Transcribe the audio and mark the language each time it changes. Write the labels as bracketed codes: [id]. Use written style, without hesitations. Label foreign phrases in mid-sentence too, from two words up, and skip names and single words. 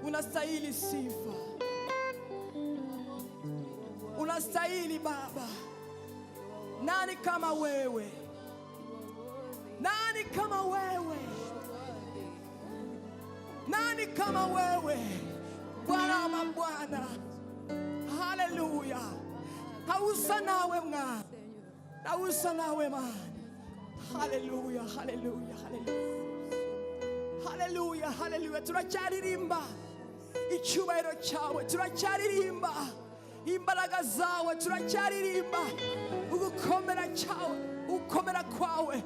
[sw] unastahili sifa, unastahili Baba. Nani kama wewe? Nani kama wewe? Nani kama wewe? Bwana wa mabwana, haleluya. Hausa nawe mwana, hausa nawe mwana. Haleluya, haleluya, haleluya, haleluya, haleluya. [rw] Turacyaririmba icyubahiro cyawe, turacyaririmba imbaraga zawe, turacyaririmba ugukomera cyawe, ugukomera kwawe.